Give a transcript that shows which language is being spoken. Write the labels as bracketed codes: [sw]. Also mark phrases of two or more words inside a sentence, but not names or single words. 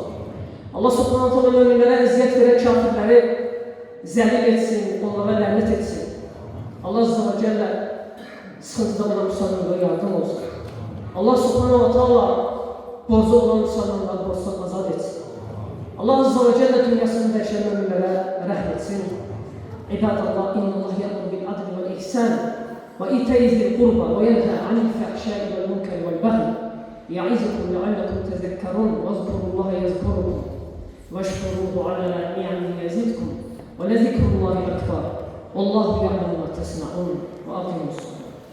[az] Allah [ar] سبحانه وتعالى [az] möminlərə əziyyət verən kafirləri zəlil etsin, onlara lənət etsin. Allah [ar] عز وجل [az] sıxıntıda olan müsəlmanlara yardım olsun. Allah [ar] سبحانه وتعالى [az] borcu olan müsəlmanları borçdan azad etsin. Allah [ar] عز وجل [az] dünyasını dəyişən möminlərə rəhm etsin. [ar] عباد الله إن الله يأمر بالعدل والإحسان وإيتاء ذي القربى وينهى عن الفحشاء والمنكر والبغي يعظكم لعلكم تذكرون واذكروا الله يذكركم واشكروه على نعمه يزدكم ولذكر الله أكبر والله يعلم ما تصنعون وأقيموا الصلاة.